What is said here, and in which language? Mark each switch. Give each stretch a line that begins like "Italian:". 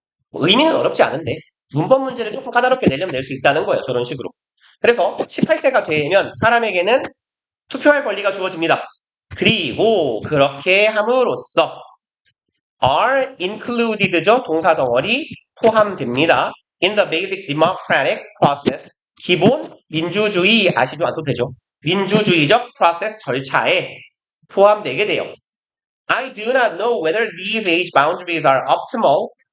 Korean: 뭐 의미는 어렵지 않은데 문법 문제를 조금 까다롭게 내려면 낼 수 있다는 거예요. 저런 식으로. 그래서 18세가 되면 사람에게는 투표할 권리가 주어집니다. 그리고 그렇게 함으로써
English: are included
Korean: 죠. 동사 덩어리 포함됩니다.
English: in the basic democratic process.
Korean: 기본 민주주의 아시죠? 안 써도 되죠. 민주주의적 프로세스 절차에 포함되게 돼요.
English: I do not know whether these age boundaries are optimal.